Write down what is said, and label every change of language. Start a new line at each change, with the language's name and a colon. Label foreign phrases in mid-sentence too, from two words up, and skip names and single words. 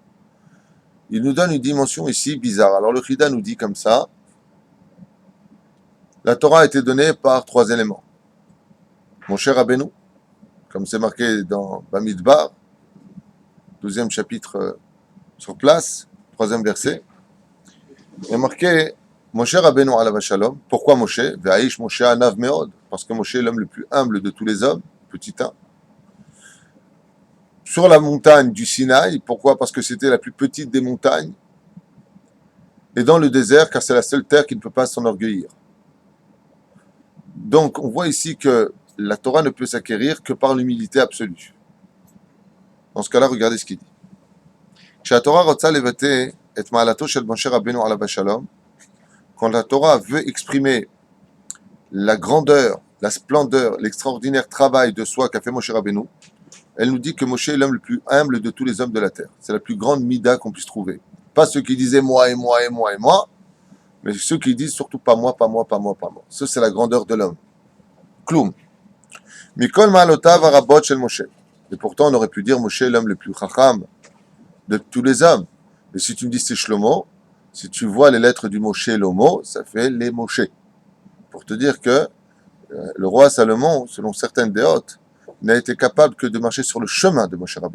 French: Il nous donne une dimension ici bizarre. Alors le Chida nous dit comme ça, la Torah a été donnée par 3 éléments. Mon cher Rabbeinu, comme c'est marqué dans Bamidbar, 12e chapitre sur place, 3e verset, il y a marqué
Hebrew: משה רבנו עליו השלום. Pourquoi Moshe? והאיש משה ענו מאד.
French: Parce que Moshe est l'homme le plus humble de tous les hommes, petit 1. Sur la montagne du Sinaï, pourquoi? Parce que c'était la plus petite des montagnes. Et dans le désert, car c'est la seule terre qui ne peut pas s'enorgueillir. Donc, on voit ici que la Torah ne peut s'acquérir que par l'humilité absolue. Dans ce cas-là, regardez ce qu'il dit.
Hebrew: כשהתורה רוצה לבטא את מעלתו של משה רבנו עליו השלום,
French: quand la Torah veut exprimer la grandeur, la splendeur, l'extraordinaire travail de soi qu'a fait Moshe Rabbeinu, elle nous dit que Moshe est l'homme le plus humble de tous les hommes de la terre. C'est la plus grande mida qu'on puisse trouver. Pas ceux qui disaient moi et moi et moi et moi, mais ceux qui disent surtout pas moi, pas moi, pas moi, pas moi. Ça, c'est la grandeur de l'homme.
Hebrew: כלום. מכל מעלותיו הרבות של משה.
French: Et pourtant, on aurait pu dire Moshe est l'homme le plus chacham de tous les hommes. Et si tu me dis c'est Shlomo, si tu vois les lettres du mot Shlomo, ça fait les Moshe. Pour te dire que le roi Salomon, selon certaines déotes, n'a été capable que de marcher sur le chemin de Moshe Rabbeinu.